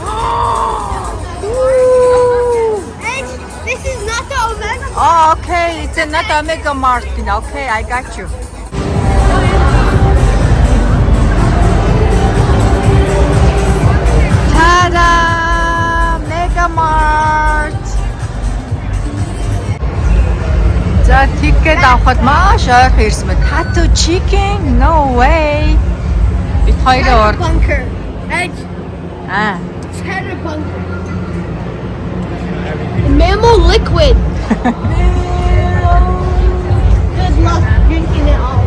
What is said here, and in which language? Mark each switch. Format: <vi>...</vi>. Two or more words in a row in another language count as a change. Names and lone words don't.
<en>This is not the Omega. Oh, okay, it's not Omega Mart. Okay, I got you. Ta-da! Mega Mart.</en> <mn>За ticket авахд маш ойрхон ирсэн мэт.</mn> <en>Tattoo chicken? No way.</en> <mn>Бид хоёроо</mn> <en>Bunker. Edge. Cheddar bunker. Mammal liquid. Good luck drinking it all.</en>